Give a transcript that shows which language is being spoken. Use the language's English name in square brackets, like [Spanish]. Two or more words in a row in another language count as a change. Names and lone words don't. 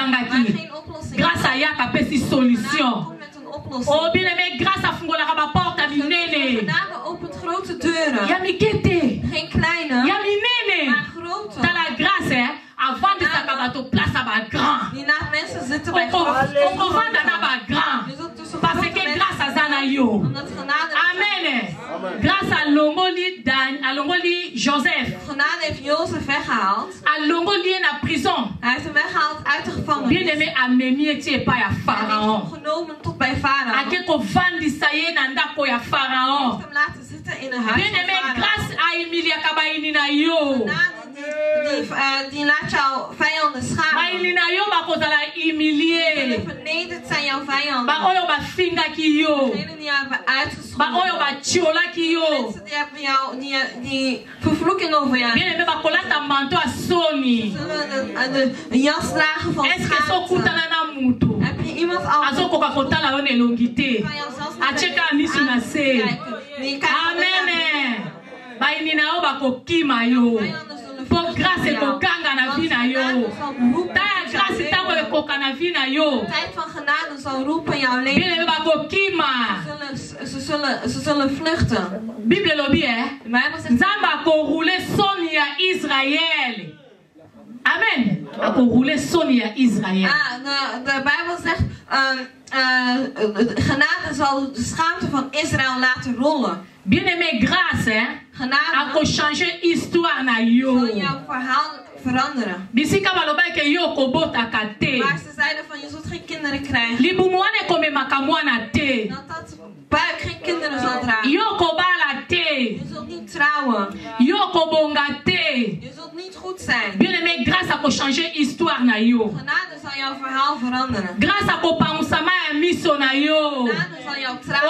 [Lingala] ezangaki. [Dutch] geen oplossing. [French] Grâce à [Lingala] yaka pesi [Dutch] Genade solution. komt met een oplossing. [French] Oh bien aimé [Lingala] grâce afungolaka ba porte minene. [Dutch] Genade opent grote deuren. [Lingala] Ya mikete. [Dutch] Geen kleine, [Lingala] Ya minene. [Dutch] maar grote. [French] Dans la grâce [Lingala] avandisaka bato place ba grand. [Dutch] Die laat mensen zitten bij grote. [Lingala] Okovanda na ba grand. [Dutch] Je zult tussen [French] Parce [Dutch] grote [French] que [Dutch] mensen [Lingala] grâce aza na yo. [Dutch] omdat genade [Lingala] Amen. [French] Grâce à [Lingala] Longoli Joseph. [Dutch] Genade heeft Jozef weggehaald. [Lingala] À Longoli na prison. [Dutch] Hij heeft hem weggehaald uit de gevangenis. [French] Bien aimé [Lingala] amemi eti pa ya [Dutch] Hij heeft [Lingala] Pharaon. [Dutch] hem genomen tot bij Farao. Hij [Lingala] Ake ko vandisa ye na ndako ya Pharaon. [Dutch] heeft hem laten zitten in een huis [French] Bien [Dutch] van [French] aimé [Dutch] Farao. [French] grâce à [Lingala] Emilia kabaini na yo. [Dutch] Genade die laat jouw vijanden schamen. [Lingala] Baini na yo bakozala [Dutch] Jullie [Lingala] humilié. [Dutch] vernederd zijn jouw vijanden. [Lingala] Ba oyo bafingaki yo. [Dutch] Degenen die jou hebben [Lingala] Ba [Dutch] uitgescholden. [Lingala] oyo batiolaki yo. [Dutch] Mensen die hebben jou, die vervloeking over jou. [French] Bien aimé [Lingala] bakolata manto a soni. [Dutch] Zullen de jas dragen van [French] Est-ce que [Lingala] so [Dutch] schaamte. [Lingala] kutana na mutu? [Dutch] Heb je iemand al [Lingala] Azokoka kotala yo nelongi te. [Dutch] kan jou zelfs niet [Lingala] Acheka [Dutch] aan [Lingala] misu na se. [Dutch] kijken. Die kijkt [Lingala] Amen. Baini na yo bakokima yo. Po grâce ekokanga na vi na yo. Taya grâce tango ekoka na vi na yo. [Dutch] De tijd van genade zal roepen in jouw [French] Bien [Dutch] leven. [Lingala] aimé bakokima. [Dutch] Ze zullen vluchten. [Lingala] Bible lobi [Dutch] De Bijbel zegt, [Lingala] Nzambe akoroule soni ya Israël. Amen. Akoroule soni ya Israël. [Dutch] de Bijbel zegt, genade zal de schaamte van Israël laten rollen. [French] Bien aimé grâce [Dutch] Genade [Lingala] ako [French] changer histoire [Lingala] na yo. [Dutch] zal jouw verhaal veranderen. [Lingala] Bisika balobaki ke yo kobotaka te. [Dutch] Maar ze zeiden van, je zult geen kinderen krijgen. [Lingala] Libumu wana ekomemaka mwana te. [Dutch] Dat buik geen kinderen zal dragen. [Lingala] Yo kobala te. [Dutch] Je zult niet trouwen. [Lingala] Yo kobonga te. [Dutch] Je zult niet goed zijn. [French] Bien aimé [Lingala] grâce ako [French] changer histoire [Lingala] na yo. [Dutch] Genade zal jouw verhaal veranderen. [Lingala] Grâce ako pangusama ya miso na yo. [Dutch] Genade zal jouw trouwen.